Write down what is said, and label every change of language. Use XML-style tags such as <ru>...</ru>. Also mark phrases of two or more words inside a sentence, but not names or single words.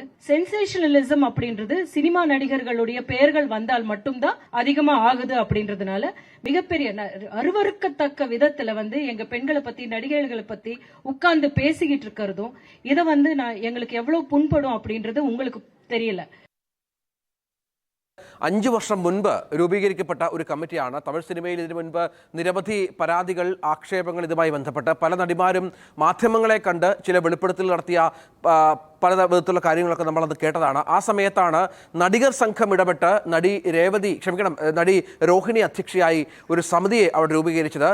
<ta>சென்சேஷனலிசம் அப்படின்றது சினிமா நடிகர்களுடைய பெயர்கள் வந்தால் மட்டும்தான் அதிகமா ஆகுது அப்படின்றதுனால மிகப்பெரிய அருவருக்கத்தக்க விதத்துல எங்க பெண்களை பத்தி நடிகைகளை பத்தி உட்கார்ந்து பேசிக்கிட்டு இருக்கிறதும் இதை எங்களுக்கு எவ்வளவு புண்படும் அப்படின்றது உங்களுக்கு தெரியல.</ta> <ml>5 വർഷം മുൻപ് രൂപീകരിക്കപ്പെട്ട ഒരു കമ്മിറ്റിയാണ്. തമിഴ് സിനിമയിൽ ഇതിനു മുൻപ് നിരവധി പരാതികൾ ആക്ഷേപങ്ങൾ ഇതുമായി ബന്ധപ്പെട്ട് പല നടിമാരും മാധ്യമങ്ങളെ കണ്ട് ചില വെളിപ്പെടുത്തൽ നടത്തിയ പല വിധത്തിലുള്ള കാര്യങ്ങളൊക്കെ നമ്മളത് കേട്ടതാണ്. ആ സമയത്താണ് നടികർ സംഘം ഇടപെട്ട് നടി രോഹിണി അധ്യക്ഷയായി ഒരു സമിതിയെ അവിടെ രൂപീകരിച്ചത്.</ml>